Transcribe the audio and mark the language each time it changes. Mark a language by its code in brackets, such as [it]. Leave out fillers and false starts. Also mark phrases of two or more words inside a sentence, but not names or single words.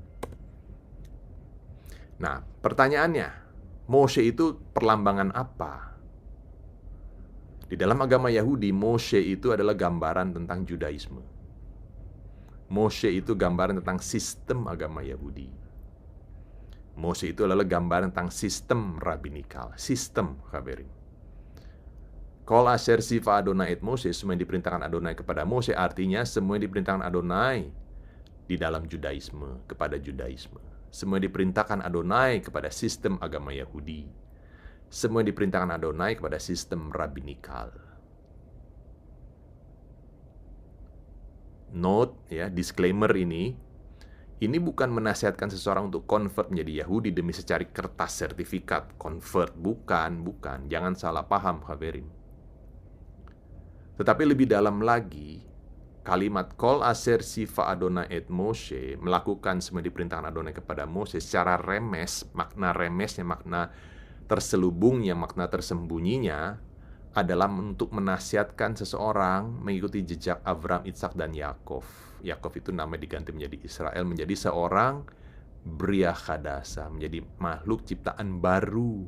[id] Nah, pertanyaannya, Moshe itu perlambangan apa? Di dalam agama Yahudi, Moshe itu adalah gambaran tentang Judaisme. Moshe itu gambaran tentang sistem agama Yahudi. Moshe itu adalah gambaran tentang sistem rabbinikal, sistem Khabirim. [he] כל אשר צוה אדני את משה, [id] semua yang diperintahkan Adonai kepada Moshe, artinya semua yang diperintahkan Adonai di dalam Judaisme, kepada Judaisme. Semua yang diperintahkan Adonai kepada sistem agama Yahudi. Semua yang diperintahkan Adonai kepada sistem rabbinikal. Note, ya, disclaimer ini bukan menasihatkan seseorang untuk convert menjadi Yahudi demi secari kertas sertifikat convert. Bukan. Jangan salah paham, Khabirim. Tetapi lebih dalam lagi, kalimat [he] כל אשר צוה אדני את משה, [id] melakukan semua diperintahkan Adonai kepada Mose secara remes, makna remesnya, makna terselubungnya, makna tersembunyinya, adalah untuk menasihatkan seseorang mengikuti jejak Abraham, Ishak, dan Yakov. Yakov itu nama diganti menjadi Israel, menjadi seorang [he] בריאה חדשה, [id] menjadi makhluk ciptaan baru.